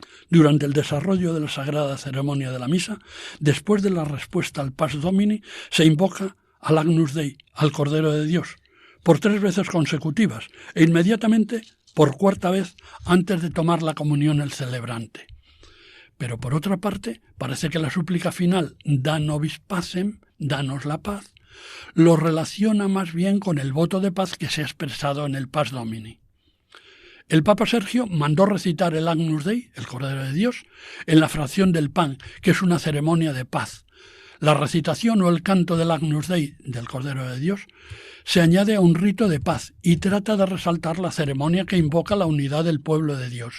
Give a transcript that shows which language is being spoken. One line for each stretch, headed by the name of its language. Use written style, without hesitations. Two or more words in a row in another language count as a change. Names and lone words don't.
Spanish: Durante el desarrollo de la sagrada ceremonia de la misa, después de la respuesta al
Latin: Pax Domini,
Spanish: se invoca al
Latin: Agnus Dei,
Spanish: al Cordero de Dios, por 3 veces consecutivas e inmediatamente por 4ª vez antes de tomar la comunión el celebrante. Pero por otra parte, parece que la súplica final,
Latin: Da nobis pacem,
Spanish: danos la paz, lo relaciona más bien con el voto de paz que se ha expresado en el
Latin: Pax Domini.
Spanish: El Papa Sergio mandó recitar el
Latin: Agnus Dei,
Spanish: el Cordero de Dios, en la fracción del pan, que es una ceremonia de paz. La recitación o el canto del
Latin: Agnus Dei,
Spanish: del Cordero de Dios, se añade a un rito de paz y trata de resaltar la ceremonia que invoca la unidad del pueblo de Dios.